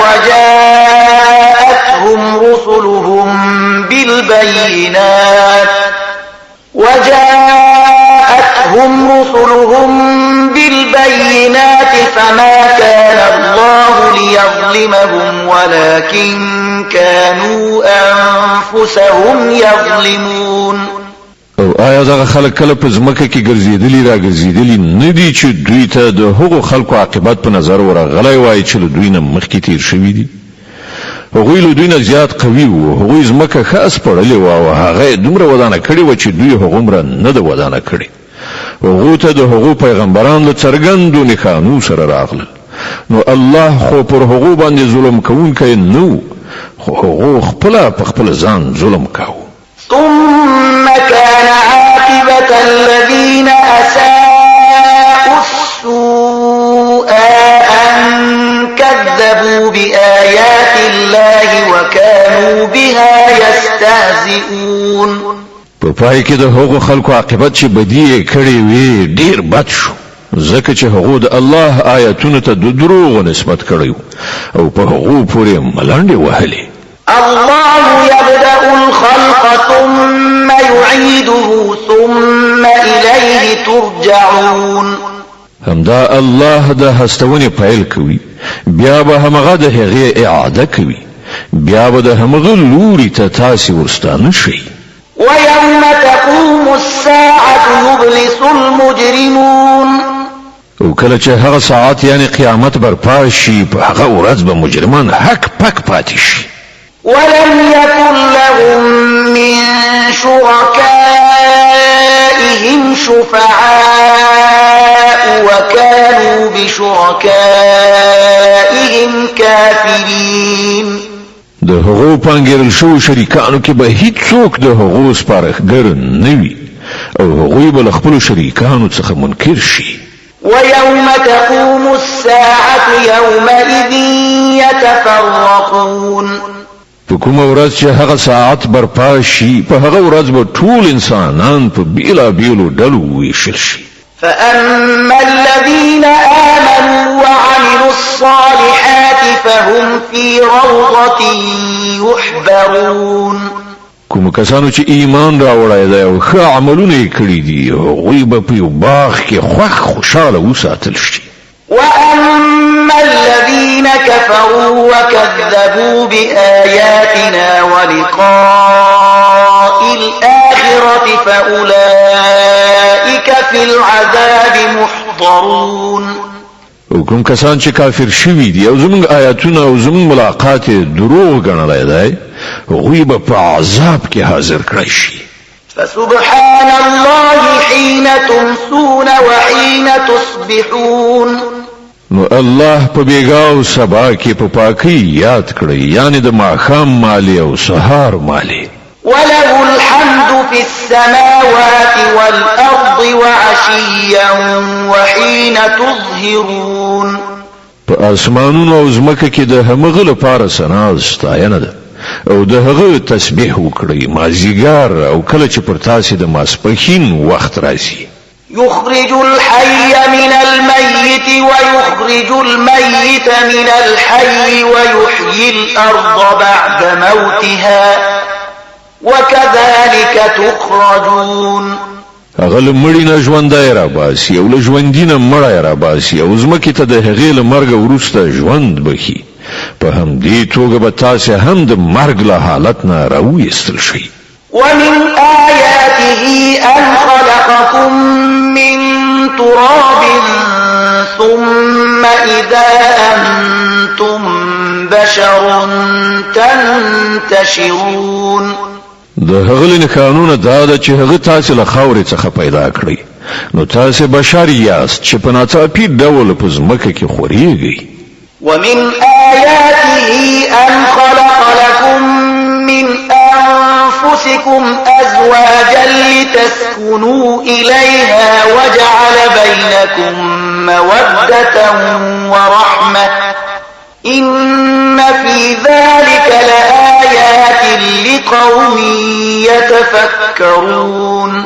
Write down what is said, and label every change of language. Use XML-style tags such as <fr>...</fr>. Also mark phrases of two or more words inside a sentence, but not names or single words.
<ar>وجاءتهم رسلهم بالبينات فما كان الله ليظلمهم ولكن كانوا أنفسهم يظلمون</ar> <ps>او آیا دغه خلک کله په ځمکه کې ګرځېدلي را ګرځېدلي نه دي چې دوی ته د هغو خلکو عاقبت په نظر ورغلی وای چې له دوی نه مخکې تیر شوي دي هغوی له دوی نه زیات قوي وو هغوی ځمکه ښه اسپړلې وه او هغه یې دومره ودانه کړې وه چې دوی هغومره نه ده ودانه کړې هغو ته د هغو پیغمبران له څرګندو نښانو سره راغلل نو الله خو پر هغو باندې ظلم کوونکی نه و خو هغو خپله په خپل ځان ظلم کاوه</ps> <ar>ثم كان عاقبة الذين أساءوا السوء أن كذبوا بآيات الله وكانوا بها يستهزئون</ar> <ps>په پای کې د هغو خلکو عاقبت چې بدی کړی وي ډیر بد شو ځکه چې هغو د الله آیاتونو ته د دروغ نسبت کړی او په هغو پورې ملنډې وهلې</ps> <ar>الله يبدأ الخلق ثم يعيده ثم إليه ترجعون</ar> <ps>همدا الله د هستونې پیل کوي بیا به همغه د هغې اعاده کوي بیا به د همغه لوري ته تاسې ورستانه شئ</ps> <ar>ويوم تقوم الساعة يبلس المجرمون</ar> <ps>او کله چې هغه ساعت یعنی قیامت برپا شي په هغه ورځ به مجرمان حق پک پاتې شي</ps> <ar>ولم يكن لهم من شركائهم شفعاء وكانوا بشركائهم كافرين</ar> <ps>د هغو پانګیرل شو شریکانو کې به هیڅوک د هغو سپارښتګر نه وي او هغوی به له خپلو شریکانو څخه منکر شي</ps> <ar>ويوم تقوم الساعة يومئذ يتفرقون</ar> <ps>په کومه ورځ چې هغه ساعت برپا شي په هغه ورځ به ټول انسانان په بیلابیلو ډلو ویشل شي</ps> <ar>فأما الذين آمنوا وعملوا الصالحات فهم في روضة يحبرون</ar> <ps>کوم کسانو چې ایمان راوړی دی او ښه عملونه یې کړي دي هغوی به په یو باغ کې خوشحاله وساتل شي</ps> <ar>وأما الذين كفروا وكذبوا بآياتنا ولقاء الآخرة فأولئك في العذاب محضرون</ar> <ps>او کوم کسان چې کافر شوي دي او زموږ آیاتونه او زموږ ملاقات دروغ ګڼلی دی هغوی به په عذاب کې حاضر کړی شي</ps> <ar>فسبحان الله حين تمسون وحين تصبحون</ar> <ps>نو الله په بیګا او سبا کې په پاکي یاد کړی یعنی د ماښام مالی او سهار مالی</ps> <ar>وله الحمد في السماوات والأرض وعشيا وحين تظهرون</ar> <ps>په اسمانونو او ځمکه کې د همغه لپاره ثنا ستاینه ده او د هغه تسبیح وکړي مازیګر او کله چې پر تاسو د ماسپښین وخت راځي</ps> <ar>يخرج الحي من الميت ويخرج الميت من الحي ويحيي الأرض بعد موتها وكذلك تخرجون</ar> <ps>هغه مړی نه ژوندای را باسي او له ژوندینه مړی را باسي او ځمکې ته د هغې له مرګ وروسته ژوند بخي په همدې توګه به تاسو هم د مرګ له حالت نه راویستل شئ</ps> <ar>ومن آياته أن خلقكم من تراب ثم إذا أنتم بشر تنتشرون</ar> <ps>د هغه نه قانون دا ده چې هغه تاسو له خاورې څخه پیدا کړی نو تاسو بشر یاست چې په ناڅاپي ډول په ځمکه کې خوريږئ</ps> <ar>ومن آياته أن خلق لكم من أنفسكم أزواجا لتسكنوا إليها وجعل بينكم مودة ورحمة إن في ذلك لآيات لقوم يتفكرون</ar>